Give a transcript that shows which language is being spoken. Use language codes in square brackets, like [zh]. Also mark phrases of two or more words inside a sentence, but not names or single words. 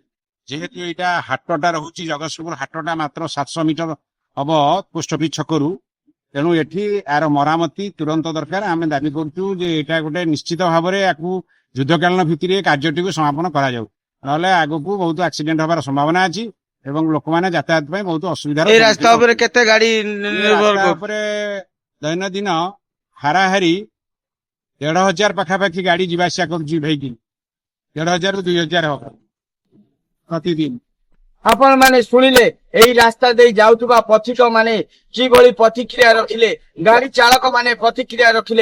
[or] ଯେହେତୁ ଏଇଟା ହାଟଟା ରହୁଛି, ଜଗତସିଂହପୁର ହାଟଟା ମାତ୍ର 700 ମିଟର ହବ ପୋଷ୍ଟ ଅଫିସ ଛକରୁ। ତେଣୁ ଏଠି ଏହାର ମରାମତି ତୁରନ୍ତ ଦରକାର। ଆମେ ଦାବି କରୁଛୁ ଯେ ଏଇଟା ଗୋଟେ ନିଶ୍ଚିତ ଭାବରେ ୟାକୁ ଯୁଦ୍ଧକାଳୀନ ଭିତ୍ତିରେ କାର୍ଯ୍ୟଟିକୁ ସମାପନ କରାଯାଉ, ନହେଲେ ଆଗକୁ ବହୁତ ଆକ୍ସିଡେଣ୍ଟ ହବାର ସମ୍ଭାବନା ଅଛି ଏବଂ ଲୋକମାନେ ଯାତାୟାତ ପାଇଁ ବହୁତ ଅସୁବିଧା। ଏଇ ରାସ୍ତା ଉପରେ କେତେ ଗାଡ଼ି ନିର୍ଭର ଉପରେ ଦୈନନ୍ଦିନ ହାରାହାରି 1,500 ପାଖାପାଖି ଗାଡି ଯିବା ଆସିବା କରୁଛି ଭେହିକିଲ। 1,500 ରୁ 2,000 ହବ ପ୍ରତିଦିନ। ଆପଣ ମାନେ ଶୁଣିଲେ ଏଇ ରାସ୍ତା ଦେଇ ଯାଉଥିବା ପଥିକ ମାନେ କିଭଳି ପ୍ରତିକ୍ରିୟା ରଖିଲେ, ଗାଡି ଚାଳକ ମାନେ ପ୍ରତିକ୍ରିୟା ରଖିଲେ।